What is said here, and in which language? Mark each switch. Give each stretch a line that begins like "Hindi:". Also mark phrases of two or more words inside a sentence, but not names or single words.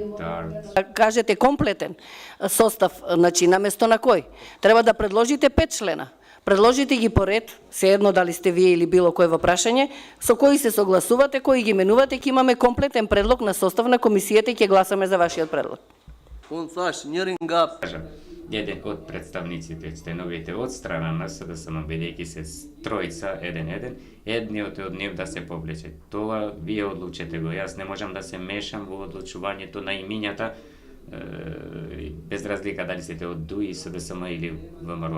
Macedonian: Кажете комплетен состав, значи наместо на кој? Треба да предложите 5 члена. Предложите ги по ред, се едно дали сте вие или било кој во прашање, со кои се согласувате, кои ги менувате, ќе имаме комплетен предлог на состав на комисијата и ќе гласаме за вашиот предлог.
Albanian: Unë thash, njëri nga
Macedonian: еден од представниците, членовите од страна на СДСМ, бидејќи се тројца, едниот од нив да се повлече. Тоа вие одлучете го. Јас не можам да се мешам во одлучувањето на имињата, без разлика дали сте од ДУИ, СДСМ или ВМРО.